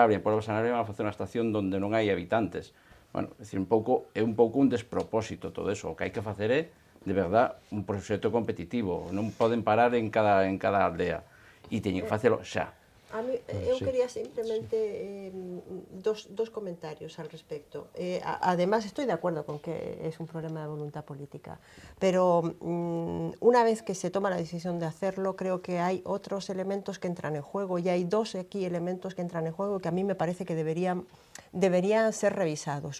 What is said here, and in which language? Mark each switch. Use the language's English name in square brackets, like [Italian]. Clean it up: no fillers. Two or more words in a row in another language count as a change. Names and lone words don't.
[Galician] En Puebla de Sanabria van a facer unha estación onde non hai habitantes. Bueno, é un pouco un despropósito todo eso. O que hai que facer é, de verdad, un proxecto competitivo. Non poden parar en cada aldea. E teñen que facelo xa. [Spanish] A mí, [Galician] eu quería [Spanish] simplemente dos comentarios al respecto. Además, estoy de acuerdo con que es un problema de voluntad política, pero una vez que se toma la decisión de hacerlo, creo que hay otros elementos que entran en juego, y hay dos aquí elementos que entran en juego que a mí me parece que deberían ser revisados.